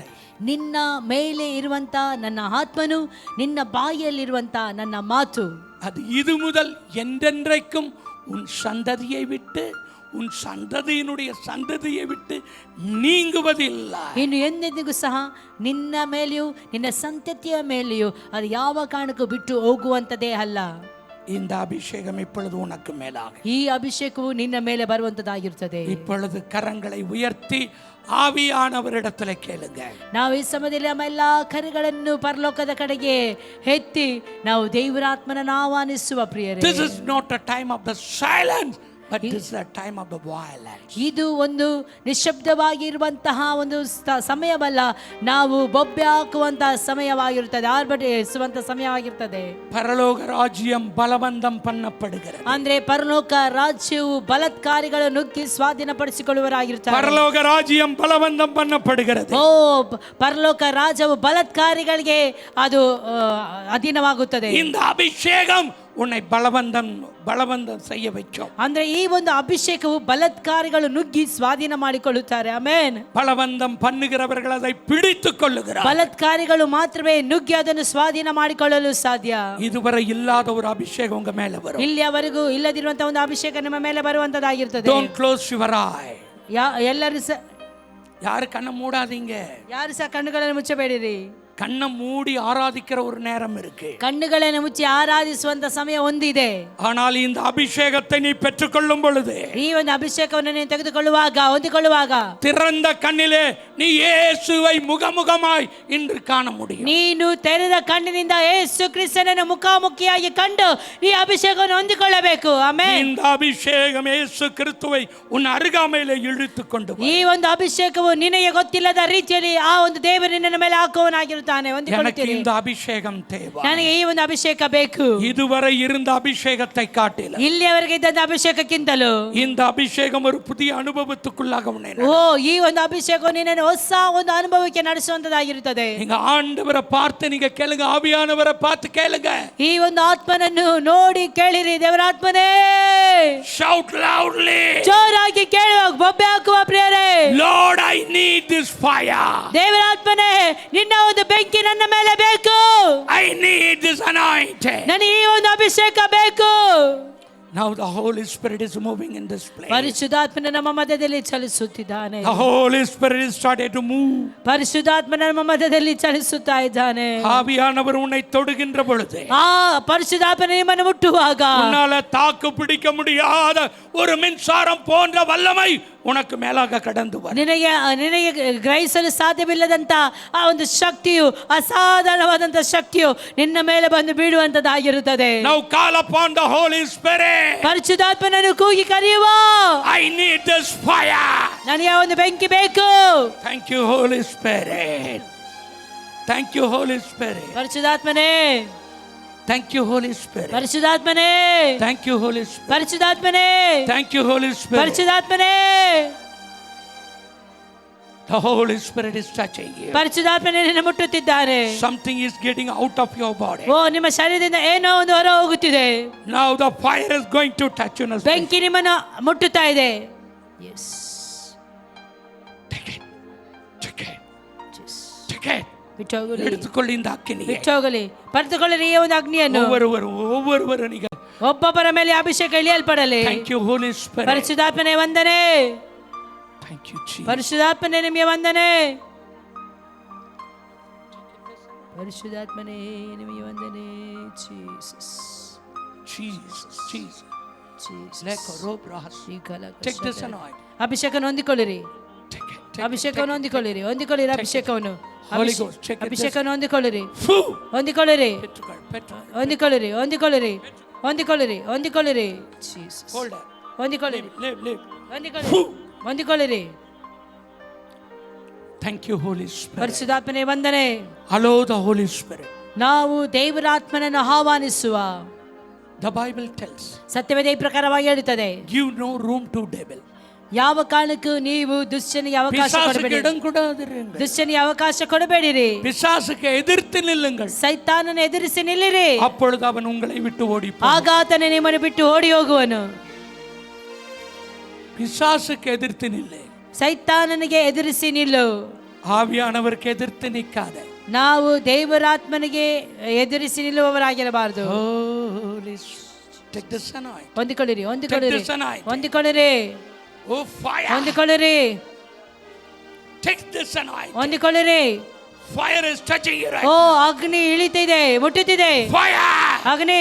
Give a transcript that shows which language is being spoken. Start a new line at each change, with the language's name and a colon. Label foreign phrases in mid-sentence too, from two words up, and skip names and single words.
Kannada: ನಿನ್ನ ಮೇಲೆ ಇರುವಂತ ನನ್ನ ಆತ್ಮನು ನಿನ್ನ ಬಾಯಿಯಲ್ಲಿರುವಂತ ನನ್ನ ಮಾತು
Tamil: அது இது முதல் என்றென்றைக்கும் உன் சந்ததியை விட்டு உன் சந்ததியினுடைய சந்ததியை விட்டு நீங்குவதில்லை.
Kannada: ಇನ್ನು ಎಂದೆಂದಿಗೂ ಸಹ ನಿನ್ನ ಮೇಲೆಯೂ ನಿನ್ನ ಸಂತತಿಯ ಮೇಲೆಯೂ ಅದು ಯಾವ ಕಾರಣಕ್ಕೂ ಬಿಟ್ಟು ಹೋಗುವಂತದೇ ಅಲ್ಲ.
Tamil: இந்த அபிஷேகம் இப்பொழுது உனக்கு மேலாக,
Kannada: ಈ ಅಭಿಷೇಕವು ನಿನ್ನ ಮೇಲೆ ಬರುವಂತದ್ದಾಗಿರುತ್ತದೆ.
Tamil: இப்பொழுது கரங்களை உயர்த்தி ஆவியானவரிடத்துல கேளுங்க.
Kannada: ನಾವು ಈ ಸಮಯದಲ್ಲಿ ನಮ್ಮ ಎಲ್ಲಾ ಕರೆಗಳನ್ನು ಪರಲೋಕದ ಕಡೆಗೆ ಎತ್ತಿ ನಾವು ದೇವರಾತ್ಮನನ್ನು ಆಹ್ವಾನಿಸುವ ಪ್ರಿಯರೇ.
English: This is not a time of the silence, but this is a time of the violence.
Kannada: ಇದು ಒಂದು ನಿಶ್ಶಬ್ದವಾಗಿರುವಂತಹ ಒಂದು ಸಮಯವಲ್ಲ, ನಾವು ಬೊಬ್ಬೆ ಹಾಕುವಂತಹ ಸಮಯವಾಗಿರುತ್ತದೆ, ಆರ್ಭಟಿಸುವಂತಹ ಸಮಯವಾಗಿರುತ್ತದೆ.
Tamil: பரலோக ராஜ்யம் பலவந்தம் பண்ணப்படுகிறது.
Kannada: ಅಂದ್ರೆ ಪರಲೋಕ ರಾಜ್ಯವು ಬಲಾತ್ಕಾರಿಗಳು ನುಗ್ಗಿ ಸ್ವಾಧೀನಪಡಿಸಿಕೊಳ್ಳುವರಾಗಿರುತ್ತಾರೆ.
Tamil: பரலோக ராஜ்யம் பலவந்தம் பண்ணப்படுகிறது.
Kannada: ಓ ಪರಲೋಕ ರಾಜ್ಯವು ಬಲಾತ್ಕಾರಿಗಳಿಗೆ ಅದು ಅಧೀನವಾಗುತ್ತದೆ.
Tamil: இந்த அபிஷேகம் உன்னை பலவந்தம் செய்ய வைக்கும்.
Kannada: ಅಂದ್ರೆ ಈ ಒಂದು ಅಭಿಷೇಕವು ಬಲಾತ್ಕಾರಿಗಳು ನುಗ್ಗಿ ಸ್ವಾಧೀನ ಮಾಡಿಕೊಳ್ಳುತ್ತಾರೆ. ಆಮೆನ್.
Tamil: பலவந்தம் பண்ணுகிறவர்கள் அதை பிடித்துக் கொள்ளுகிறார்.
Kannada: ಬಲಾತ್ಕಾರಿಗಳು ಮಾತ್ರವೇ ನುಗ್ಗಿ ಅದನ್ನು ಸ್ವಾಧೀನ ಮಾಡಿಕೊಳ್ಳಲು ಸಾಧ್ಯ.
Tamil: இதுவரை இல்லாத ஒரு அபிஷேகம் உங்க மேல வரும்.
Kannada: ಇಲ್ಲಿಯವರೆಗೂ ಇಲ್ಲದಿರುವಂತಹ ಒಂದು ಅಭಿಷೇಕ ನಿಮ್ಮ ಮೇಲೆ ಬರುವಂತದ್ದಾಗಿರುತ್ತದೆ.
English: Don't close your eye.
Kannada: ಎಲ್ಲರೂ
Tamil: யாரு கண்ணை மூடாதீங்க.
Kannada: ಯಾರು ಸಹ ಕಣ್ಣುಗಳನ್ನು ಮುಚ್ಚಬೇಡಿರಿ.
Tamil: கண்ணை மூடி ஆராதிக்கிற ஒரு நேரம் இருக்கு.
Kannada: ಕಣ್ಣುಗಳನ್ನು ಮುಚ್ಚಿ ಆರಾಧಿಸುವಂತ ಸಮಯ ಒಂದಿದೆ.
Tamil: ஆனால் இந்த அபிஷேகத்தை நீ பெற்றுக்கொள்ளும் பொழுது,
Kannada: ಈ ಒಂದು ಅಭಿಷೇಕವನ್ನು ನೀನು ತೆಗೆದುಕೊಳ್ಳುವಾಗ, ಹೊಂದಿಕೊಳ್ಳುವಾಗ,
Tamil: திறந்த கண்ணிலே நீ இயேசுவை முகமுகமாய் இன்று காண முடியும்.
Kannada: ನೀನು ತೆರೆದ ಕಣ್ಣಿನಿಂದ ಯೇಸು ಕ್ರಿಸ್ತನನ್ನು ಮುಖಾಮುಖಿಯಾಗಿ ಕಂಡು ಈ ಅಭಿಷೇಕವನ್ನು ಹೊಂದಿಕೊಳ್ಳಬೇಕು. ಆಮೆನ್.
Tamil: இந்த அபிஷேகம் இயேசு கிறிஸ்துவை உன் அருகாமையிலே இழுத்துக் கொண்டு
Kannada: ಈ ಒಂದು ಅಭಿಷೇಕವು ನಿನಗೆ ಗೊತ್ತಿಲ್ಲದ ರೀತಿಯಲ್ಲಿ ಆ ಒಂದು ದೇವರು ನಿನ್ನ ಮೇಲೆ ಹಾಕುವನಾಗಿರುತ್ತಾನೆ.
Tamil: எனக்கு இந்த அபிஷேகம் தேவை.
Kannada: ನನಗೆ ಈ ಒಂದು ಅಭಿಷೇಕ ಬೇಕು.
Tamil: இதுவரை இருந்த அபிஷேகத்தை காட்டிலும்
Kannada: ಇಲ್ಲಿಯವರೆಗೆ ಇದ್ದ ಅಭಿಷೇಕಕ್ಕಿಂತಲೂ
Tamil: இந்த அபிஷேகம் ஒரு புதிய அனுபவத்துக்குள்ளாக உன்னை
Kannada: ಓ ಈ ಒಂದು ಅಭಿಷೇಕವು ನಿನ್ನನ್ನು ಹೊಸ ಒಂದು ಅನುಭವಕ್ಕೆ ನಡೆಸುವಂತದ್ದಾಗಿರುತ್ತದೆ.
Tamil: நீங்க ஆண்டவரை பார்த்து நீங்க கேளுங்க, ஆவியானவரை பார்த்து கேளுங்க.
Kannada: ಈ ಒಂದು ಆತ್ಮನನ್ನು ನೋಡಿ ಕೇಳಿರಿ. ದೇವರ ಆತ್ಮನೇ,
English: Shout loudly,
Kannada: ಜೋರಾಗಿ ಕೇಳುವ, ಬೊಬ್ಬೆ ಹಾಕುವ ಪ್ರಿಯರೇ.
English: Lord, I need this fire.
Kannada: ದೇವರ ಆತ್ಮನೇ, ನಿನ್ನ ಒಂದು ಬೆಂಕಿ ನನ್ನ ಮೇಲೆ ಬೇಕು.
English: I need this anointing.
Kannada: ನನಗೆ ಈ ಒಂದು ಅಭಿಷೇಕ ಬೇಕು.
English: Now the Holy Spirit is moving in this place.
Kannada: ಪರಿಶುದ್ಧಾತ್ಮನ ನಮ್ಮ ಮಧ್ಯದಲ್ಲಿ ಚಲಿಸುತ್ತಿದ್ದಾನೆ.
English: The Holy Spirit is started to move.
Kannada: ಪರಿಶುದ್ಧಾತ್ಮನ ನಮ್ಮ ಮಧ್ಯದಲ್ಲಿ ಚಲಿಸುತ್ತಾ ಇದ್ದಾನೆ.
Tamil: ஆவியானவர் உன்னை தொடுகின்ற பொழுது,
Kannada: ಪರಿಶುದ್ಧಾತ್ಮನ ನಿಮ್ಮನ್ನು ಮುಟ್ಟುವಾಗ,
Tamil: உன்னால தாக்கு பிடிக்க முடியாத ஒரு மின்சாரம் போன்ற வல்லமை உனக்கு மேலாக கடந்து வர.
Kannada: ನಿನಗೆ ಗ್ರಹಿಸಲು ಸಾಧ್ಯವಿಲ್ಲದಂತ ಆ ಒಂದು ಶಕ್ತಿಯು, ಅಸಾಧಾರಣವಾದಂತ ಶಕ್ತಿಯು ನಿನ್ನ ಮೇಲೆ ಬಂದು ಬೀಳುವಂತದ್ದಾಗಿರುತ್ತದೆ.
English: Now call upon the Holy Spirit.
Kannada: ಪರಿಶುದ್ಧಾತ್ಮನನ್ನು ಕೂಗಿ ಕರೆಯುವ.
English: I need this fire.
Kannada: ನನಗೆ ಒಂದು ಬೆಂಕಿ ಬೇಕು.
English: Thank you Holy Spirit. Thank you Holy Spirit.
Kannada: ಪರಿಶುದ್ಧಾತ್ಮನೇ,
English: Thank you Holy Spirit.
Kannada: ಪರಿಶುದ್ಧಾತ್ಮನೇ,
English: Thank you Holy Spirit.
Kannada: ಪರಿಶುದ್ಧಾತ್ಮನೇ,
English: Thank you Holy Spirit.
Kannada: ಪರಿಶುದ್ಧಾತ್ಮನೇ.
English: The Holy Spirit is touching you.
Kannada: ಪರಿಶುದ್ಧಾತ್ಮನೇ ನಿನ್ನ ಮುಟ್ಟುತ್ತಿದ್ದಾರೆ.
English: Something is getting out of your body.
Kannada: ನಿಮ್ಮ ಶರೀರದಿಂದ ಏನೋ ಒಂದು ಹೊರ ಹೋಗುತ್ತಿದೆ.
English: Now the fire is going to touch you.
Kannada: ಬೆಂಕಿ ನಿಮ್ಮನ್ನು ಮುಟ್ಟುತ್ತಾ ಇದೆ.
English: Yes. Take it. Take it. Take it.
Kannada: ಬಿಟ್ಟೋಗಲಿ, ಹಿಡಿದುಕೊಳ್ಳಿ ಇಂದ ಅಗ್ನಿಗೆ. ಬಿಟ್ಟೋಗಲಿ, ಪಡೆದುಕೊಳ್ಳಿ ಈ ಒಂದು ಅಗ್ನಿಯನ್ನು. ಒಬ್ಬೊಬ್ಬರನಿಗೆ ಒಬ್ಬೊಬ್ಬರ ಮೇಲೆ ಅಭಿಷೇಕ ಇಳಿಯಲ್ಪಡಲಿ.
English: Thank you Holy Spirit.
Kannada: ಪರಿಶುದ್ಧಾತ್ಮನೇ ವಂದನೆ.
English: Thank you Jesus.
Kannada: ಪರಿಶುದ್ಧಾತ್ಮನೇ ನಿಮಗೆ ವಂದನೆ. ಪರಿಶುದ್ಧಾತ್ಮನೇ ನಿಮಗೆ ವಂದನೆ. ಜೀಸಸ್, Jesus, Jesus. ಜೀಸಸ್. Leko rob rahas.
English: Take this anointing.
Kannada: ಅಭಿಷೇಕವನ್ನು ಹೊಂದಿಕೊಳ್ಳಿರಿ.
English: Take it.
Kannada: ಅಭಿಷೇಕವನ್ನು ಹೊಂದಿಕೊಳ್ಳಿರಿ. ಹೊಂದಿಕೊಳ್ಳಿರಿ ಅಭಿಷೇಕವನ್ನು.
English: Holy Ghost, check it.
Kannada: ಅಭಿಷೇಕವನ್ನು ಹೊಂದಿಕೊಳ್ಳಿರಿ. Foo. ಹೊಂದಿಕೊಳ್ಳಿರಿ. Petrol. ಹೊಂದಿಕೊಳ್ಳಿರಿ. ಹೊಂದಿಕೊಳ್ಳಿರಿ. ಹೊಂದಿಕೊಳ್ಳಿರಿ. ಹೊಂದಿಕೊಳ್ಳಿರಿ. ಜೀಸಸ್.
English: Hold it.
Kannada: ಹೊಂದಿಕೊಳ್ಳಿರಿ. Live. ಹೊಂದಿಕೊಳ್ಳಿರಿ. ಹೊಂದಿಕೊಳ್ಳಿರಿ.
English: Thank you Holy Spirit.
Kannada: ಪರಿಶುದ್ಧಾತ್ಮನೇ ವಂದನೆ.
English: Allow the Holy Spirit.
Kannada: ನಾವು ದೇವರಾತ್ಮನನ್ನು ಆಹ್ವಾನಿಸುವ.
English: The Bible tells.
Kannada: ಸತ್ಯವೇದ ಈ ಪ್ರಕಾರವಾಗಿ ಹೇಳುತ್ತದೆ,
English: Give no room to devil.
Kannada: ಯಾವ ಕಾರಣಕ್ಕೂ ನೀವು ದುಷ್ಟನಿಗೆ ಅವಕಾಶ ಕೊಡಬೇಡಿ.
Tamil: இடம் கொடாதிருங்கள்.
Kannada: ದುಷ್ಟನಿಗೆ ಅವಕಾಶ ಕೊಡಬೇಡಿರಿ.
Tamil: பிசாசுக்கு எதிர்த்து நில்லுங்கள்.
Kannada: ಸೈತಾನನ ಎದುರಿಸಿ ನಿಲ್ಲಿರಿ.
Tamil: அப்பொழுது ಅವನು உங்களை விட்டு ஓடி போவான்.
Kannada: ಆಗ ಆತನು ನಿಮ್ಮನ್ನು ಬಿಟ್ಟು ಓಡಿ ಹೋಗುವನು.
Tamil: பிசாசுக்கு எதிர்த்து நில்லு.
Kannada: ಸೈತಾನನಿಗೆ ಎದುರಿಸಿ ನಿಲ್ಲು.
Tamil: ஆவியானவருக்கு எதிர்த்து நிக்காதே.
Kannada: ನಾವು ದೇವರಾತ್ಮನಿಗೆ ಎದುರಿಸಿ ನಿಲ್ಲುವವರಾಗಿರಬಾರದು.
English: Take this anointing.
Kannada: ಹೊಂದಿಕೊಳ್ಳಿರಿ. ಹೊಂದಿಕೊಳ್ಳಿರಿ.
English: Take this anointing.
Kannada: ಹೊಂದಿಕೊಳ್ಳಿರಿ.
English: Oh fire.
Kannada: ಹೊಂದಿಕೊಳ್ಳಿರಿ.
English: Take this anointing.
Kannada: ಹೊಂದಿಕೊಳ್ಳಿರಿ.
English: Fire is touching you right ಓ now.
Kannada: ಅಗ್ನಿ ಇಳಿತಿದೆ, ಮುಟ್ಟುತ್ತಿದೆ. Fire. ಅಗ್ನಿ,